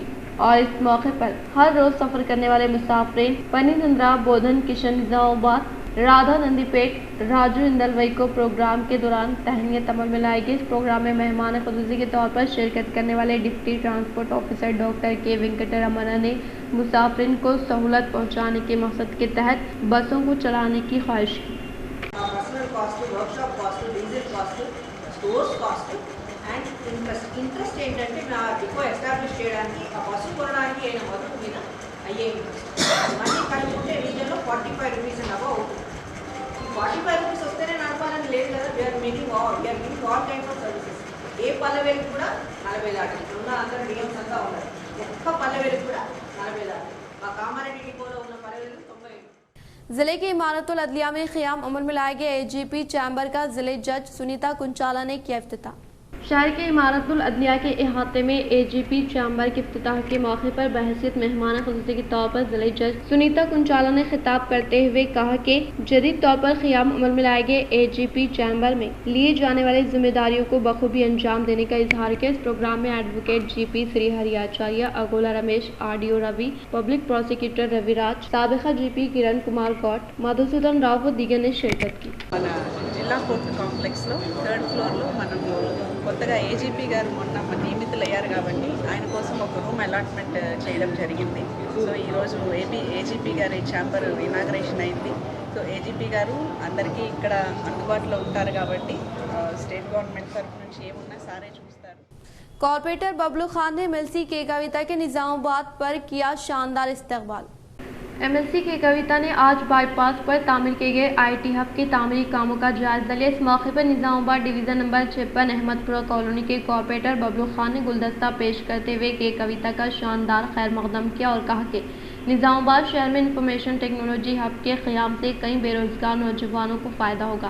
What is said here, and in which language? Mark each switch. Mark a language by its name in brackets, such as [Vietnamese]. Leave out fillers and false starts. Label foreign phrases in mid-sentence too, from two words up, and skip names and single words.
[Urdu] اور اس موقع پر ہر روز سفر کرنے والے مسافرین پنینندرا، بودھن، کشن، نظام آباد، رادھا، نندی پیٹ، راجو، اندلوائی کو پروگرام کے دوران تہنیت عمل میں لائے گی. اس پروگرام میں مہمان خصوصی کے طور پر شرکت کرنے والے [English] deputy transport officer doctor [Urdu] کے وینکٹ رمن نے مسافرین کو سہولت پہنچانے کے مقصد کے تحت بسوں کو چلانے کی خواہش کی. [Telugu] ఇంట్రెస్ట్ ఏంటంటే నా డిపో ఎస్టాబ్లిష్ చేయడానికి ఆ బస్సు కొనడానికి అయిన మొదటి మీద అయ్యే [English] interest money [Telugu] కలుపుకుంటే రీజన్లో 45 [English] rupees and above [Telugu] అవుతుంది. ఈ 45 రూపీస్ వస్తేనే నడపాలని లేదు కదా. [English] we are making all kinds of services. [Telugu] ఏ పల్లెవేలకు కూడా 40 దాటి ఉన్న అందరూ డిఎమ్స్ అంతా ఉన్నారు. ఒక్క పల్లెవేలకు కూడా 40 దాటి. మా కామారెడ్డి డిపోలో ఉన్న పల్లెవేలకు 90. [Urdu] ضلع کی عمارت العدلیہ میں قیام عمل میں لائے گئے [English] AGP chamber [Urdu] کا ضلع جج سنیتا کنچالا نے کیا افتتاح. شہر کے عمارت العدلیہ کے احاطے میں [English] AGP chamber [Urdu] کے افتتاح کے موقع پر بحیثیت مہمان خصوصی کے طور پر ضلع جج سنیتا کنچالا نے خطاب کرتے ہوئے کہا کہ جدید طور پر قیام عمل میں لائے گئے [English] AGP chamber [Urdu] میں لیے جانے والی ذمہ داریوں کو بخوبی انجام دینے کا اظہار کیا. اس پروگرام میں [English] advocate GP [Urdu] شری ہریاچاریہ، اگولا رمیش، آر ڈی او روی, [English] public prosecutor [Urdu] روی راج، سابقہ جی پی کرن کمار گوٹ، مدھوسودن راؤ و دیگر نے شرکت کی. [Telugu] జిల్లా కోర్టు కాంప్లెక్స్లో 3rd ఫ్లోర్లో మనము కొత్తగా AGP గారు మొన్న నియమితులయ్యారు కాబట్టి ఆయన కోసం ఒక [English] room allotment [Telugu] చేయడం జరిగింది. సో ఈరోజు AGP గారి [English] chamber inauguration [Telugu] అయింది. సో AGP గారు అందరికీ ఇక్కడ అందుబాటులో ఉంటారు కాబట్టి [English] state government [Telugu] తరఫు నుంచి ఏమున్నా సారే చూస్తారు. [Urdu] کارپوریٹر ببلو خان نے ایم ایل سی کے کویتا کے نظام آباد پر کیا شاندار استقبال. ایم ایل سی کے کویتا نے آج بائی پاس پر تعمیر کیے گئے [English] IT hub [Urdu] کے تعمیری کاموں کا جائزہ لیا. اس موقع پر نظام آباد [English] division number [Urdu] 56 احمد پورہ کالونی کے کارپوریٹر ببلو خان نے گلدستہ پیش کرتے ہوئے کے کویتا کا شاندار خیر مقدم کیا اور کہا کہ نظام آباد شہر میں [English] information technology hub [Urdu] کے قیام سے کئی بے روزگار نوجوانوں کو فائدہ ہوگا.